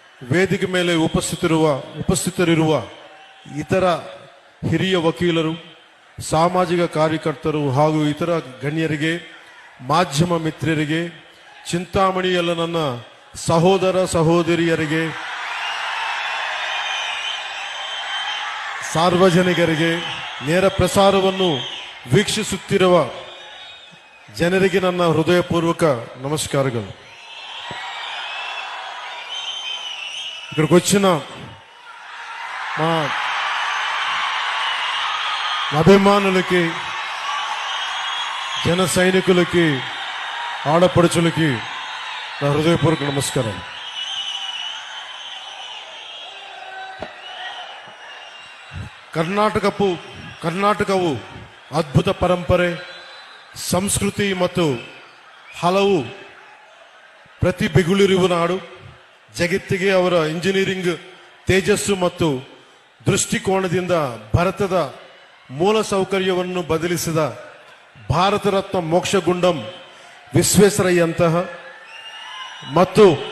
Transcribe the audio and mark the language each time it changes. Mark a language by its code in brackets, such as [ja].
[kn] ವೇದಿಕೆ ಮೇಲೆ ಉಪಸ್ಥಿತರಿರುವ ಇತರ ಹಿರಿಯ ವಕೀಲರು, ಸಾಮಾಜಿಕ ಕಾರ್ಯಕರ್ತರು ಹಾಗೂ ಇತರ ಗಣ್ಯರಿಗೆ, ಮಾಧ್ಯಮ ಮಿತ್ರರಿಗೆ, ಚಿಂತಾಮಣಿಯಲ್ಲ ನನ್ನ ಸಹೋದರ ಸಹೋದರಿಯರಿಗೆ, ಸಾರ್ವಜನಿಕರಿಗೆ, ನೇರ ಪ್ರಸಾರವನ್ನು ವೀಕ್ಷಿಸುತ್ತಿರುವ ಜನರಿಗೆ ನನ್ನ ಹೃದಯಪೂರ್ವಕ నమస్కారాలు. [te] ఇక్కడికి వచ్చిన మా అభిమానులకి, జన సైనికులకి, ఆడపడుచులకి నా హృదయపూర్వక నమస్కారం. [kn] ಕರ್ನಾಟಕವು ಅದ್ಭುತ ಪರಂಪರೆ, ಸಂಸ್ಕೃತಿ ಮತ್ತು ಹಲವು ಪ್ರತಿಭೆಗಳಿರುವ ನಾಡು. ಜಗತ್ತಿಗೆ ಅವರ ಇಂಜಿನಿಯರಿಂಗ್ ತೇಜಸ್ಸು ಮತ್ತು ದೃಷ್ಟಿಕೋನದಿಂದ ಭಾರತದ ಮೂಲ ಸೌಕರ್ಯವನ್ನು ಬದಲಿಸಿದ ಭಾರತ ರತ್ನ ಮೋಕ್ಷಗುಂಡಂ ವಿಶ್ವೇಶ್ವರಯ್ಯಂತಹ ಮತ್ತು